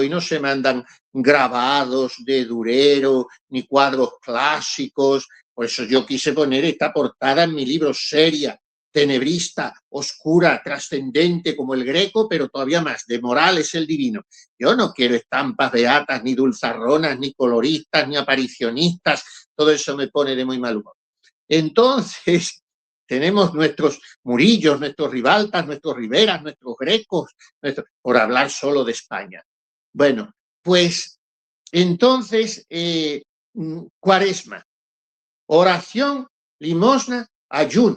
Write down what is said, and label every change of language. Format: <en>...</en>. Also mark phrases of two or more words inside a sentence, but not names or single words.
<es>Hoy no se mandan grabados de Durero, ni cuadros clásicos. Por eso yo quise poner esta portada en mi libro, seria, tenebrista, oscura, trascendente como el Greco, pero todavía más, de moral es el divino. Yo no quiero estampas beatas, ni dulzarronas, ni coloristas, ni aparicionistas. Todo eso me pone de muy mal humor. Entonces, tenemos nuestros Murillos, nuestros Ribaltas, nuestros Riveras, nuestros Grecos, por hablar solo de España. Bueno, pues entonces, cuaresma, oración, limosna, ayuno.</es>